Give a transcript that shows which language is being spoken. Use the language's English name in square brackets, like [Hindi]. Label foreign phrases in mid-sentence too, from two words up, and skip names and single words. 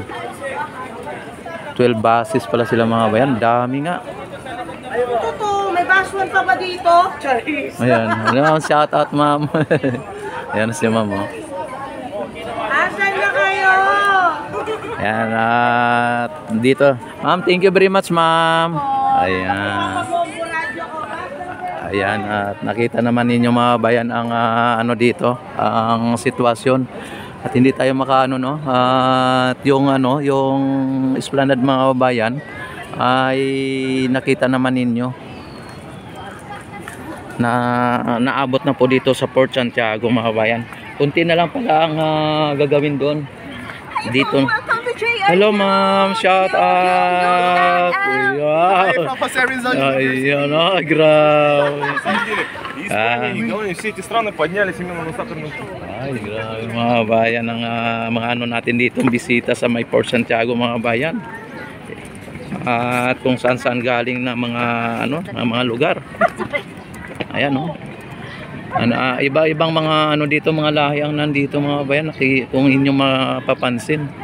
[Filipino] 12 buses pala sila mga bayan. Dami nga. Totoo, may baswan pa ba dito? Ayan. Ano, [English] shout out [Filipino] ma'am. Ayan si ma'am. Oh. Asan na kayo? Ayan. At dito. Ma'am, [English] thank you very much ma'am. Ayan. [Filipino] Ayan. At nakita naman ninyo mga bayan ang ano dito. Ang sitwasyon. At hindi tayo makaano no. At yung ano, yung Esplanade mga bayan ay nakita naman ninyo na naabot na po dito sa Port Santiago mga bayan. Kunti na lang pala ang gagawin doon. Dito. Hello ma'am, [English] shout out. [Filipino] Wow. Ayan, grabe. [Russian] Все эти страны поднялись именно на сахарную. [Filipino] Ay, grabe mga bayan ng mga ano natin dito, bisita sa may Port Santiago mga bayan. At kung saan-saan galing na mga ano, mga lugar. Ayan oh. Iba-ibang mga ano dito, mga lahi ang nandito mga bayan, kung inyo mapapansin.